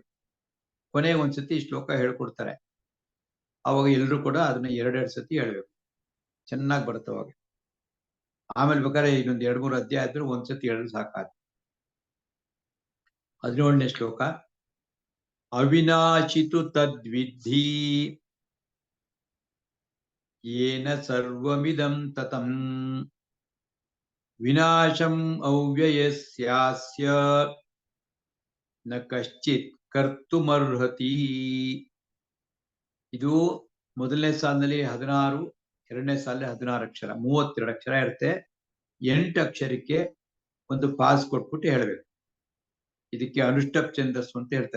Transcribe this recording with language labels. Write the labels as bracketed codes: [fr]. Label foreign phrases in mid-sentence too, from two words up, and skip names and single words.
[kn] ಕೊನೆಗೆ ಒಂದ್ಸತಿ ಶ್ಲೋಕ ಹೇಳ್ಕೊಡ್ತಾರೆ. ಅವಾಗ ಎಲ್ಲರೂ ಕೂಡ ಅದನ್ನ 2 ಸತಿ ಹೇಳ್ಬೇಕು, ಚೆನ್ನಾಗಿ ಬರುತ್ತೆ ಅವಾಗ. ಆಮೇಲೆ ಬೇಕಾದ್ರೆ ಇನ್ನೊಂದು 2-3 ಅಧ್ಯಾಯ ಆದ್ರೂ ಒಂದ್ಸತಿ ಹೇಳಿದ್ರೆ ಸಾಕಾಗುತ್ತೆ. 17ನೇ ಶ್ಲೋಕ. [sa] ಅವಿನಾಶಿತು ತದ್ವಿಧಿ ಯೇನ ಸರ್ವಮಿದಂ ತತಂ ವಿನಾಶಂ ಅವ್ಯಯಸ್ಯಾಸ್ಯ ನ ಕಶ್ಚಿತ್ ಕರ್ತುಮರ್ಹತಿ. [kn] ಇದು ಮೊದಲನೇ ಸಾಲಿನಲ್ಲಿ 16, 2ನೇ ಸಾಲಿನಲ್ಲಿ 16 ಅಕ್ಷರ, 32 ಅಕ್ಷರ ಇರುತ್ತೆ. 8 ಅಕ್ಷರಕ್ಕೆ ಒಂದು ಪಾಸ್ ಕೊಟ್ಬಿಟ್ಟು ಹೇಳ್ಬೇಕು. ಇದಕ್ಕೆ ಅನುಷ್ಠಪ್ ಛಂದಸ್ಸು ಅಂತ ಹೇಳ್ತಾರೆ.